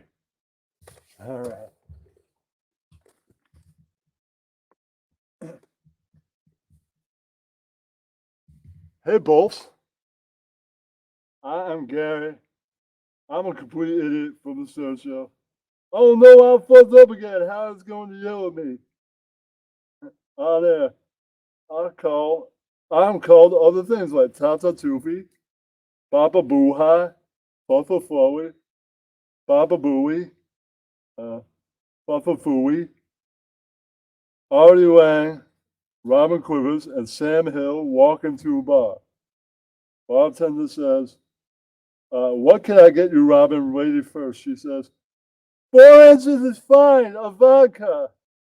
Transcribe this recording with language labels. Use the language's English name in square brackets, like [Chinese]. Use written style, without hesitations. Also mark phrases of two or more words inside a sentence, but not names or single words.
[English] All right. Hey, Bolts. I am Gary. I'm a complete idiot from the Stern Show. Oh no, I'm fucked up again. How is going to yell at me? Oh, there. I'm called other things like Tata Tufi, Papa Boohai, Papa Flowy, Papa Booey, Papa Fooey, Artie Wang, Robin Quivers, and Sam Hill walk into a bar. Bartender says, what can I get you, Robin? Lady first. She says, 4 ounces is fine, a vodka.